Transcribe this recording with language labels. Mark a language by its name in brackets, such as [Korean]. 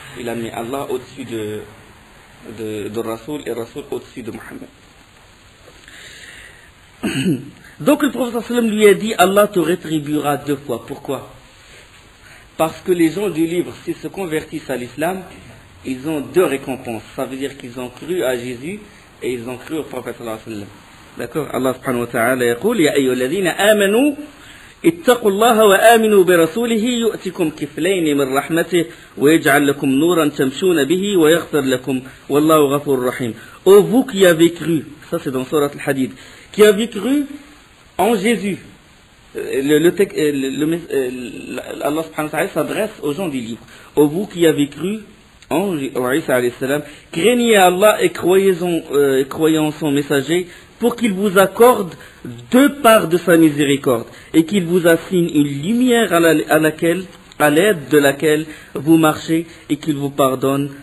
[French] Il a mis Allah au-dessus de Rasoul et Rasoul au-dessus de Muhammad. Donc le prophète lui a dit Allah te rétribuera 2 fois. Pourquoi? Parce que les gens du livre, s'ils se convertissent à l'islam, ils ont 2 récompenses. Ça veut dire qu'ils ont cru à Jésus et ils ont cru au prophète. D'accord? [Arabic] Allah subhanahu wa ta'ala يقول يا أيها الذين آمنوا اتقوا الله وآمنوا برسوله يؤتكم كفلين من رحمته ويجعل لكم نورا تمشون به ويغفر لكم والله غفور رحيم. [French] Ô vous qui avez cru, ça c'est dans Sourate Al-Hadid, qui avez cru en Jésus. Allah subhanahu wa ta'ala s'adresse aux gens du livre. Ô vous qui avez cru en Isa alayhi salam, craignez Allah et croyez en son messager, pour qu'il vous accorde 2 parts de sa miséricorde et qu'il vous assigne une lumière à l'aide de laquelle vous marchez et qu'il vous pardonne.